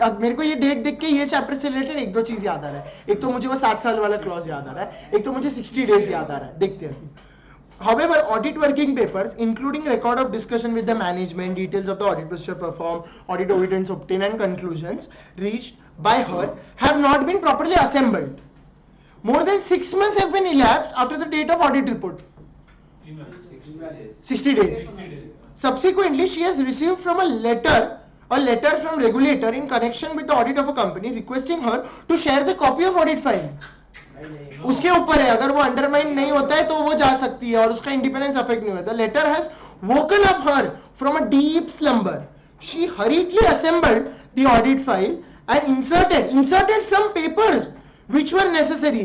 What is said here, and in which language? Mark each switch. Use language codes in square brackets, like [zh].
[hi] अब मेरे को ये डेट देख के ये चैप्टर से रिलेटेड एक दो चीज याद आ रहा है. एक तो मुझे वो 7 साल वाला क्लॉज याद आ रहा है, एक तो मुझे 60 डेज याद आ रहा है. देखते हैं. [en] However, audit working papers, including record of discussion with the management, details of the audit procedure performed, audit evidence obtained, and conclusions reached by her, have not been properly assembled. More than 6 months have been elapsed after the date of audit report. 60 days. Subsequently, she has received from a letter from regulator in connection with the audit of a company, requesting her to share the copy of audit file. [hi] उसके ऊपर है, अगर वो undermine नहीं होता है तो वो जा सकती है और उसका इंडिपेंडेंस अफेक्ट नहीं होता. [en] Letter has woken up her from a deep slumber. She hurriedly assembled the audit file and inserted some papers which were necessary.